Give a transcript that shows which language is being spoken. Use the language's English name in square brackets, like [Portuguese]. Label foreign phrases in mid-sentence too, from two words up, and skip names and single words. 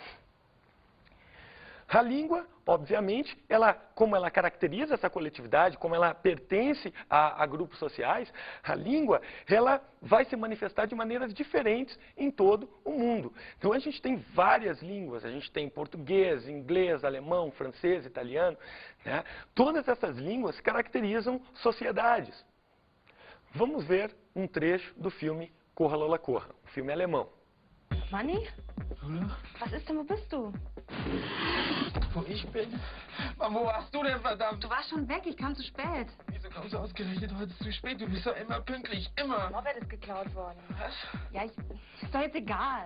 [Portuguese] A língua, obviamente, como ela caracteriza essa coletividade, como ela pertence a grupos sociais, a língua ela vai se manifestar de maneiras diferentes em todo o mundo. Então a gente tem várias línguas, a gente tem português, inglês, alemão, francês, italiano, né? Todas essas línguas caracterizam sociedades. Vamos ver um trecho do filme Corra, Lola, Corra, um filme alemão. [German] Manni? Was ist denn, wo bist du? Wo ich bin? Mann, wo warst du denn, verdammt? Du warst schon weg, ich kam zu spät. Wieso kommst du ausgerechnet heute zu spät? Du bist doch immer pünktlich, immer. Das Moped ist geklaut worden. Was? Ja, ist doch jetzt egal.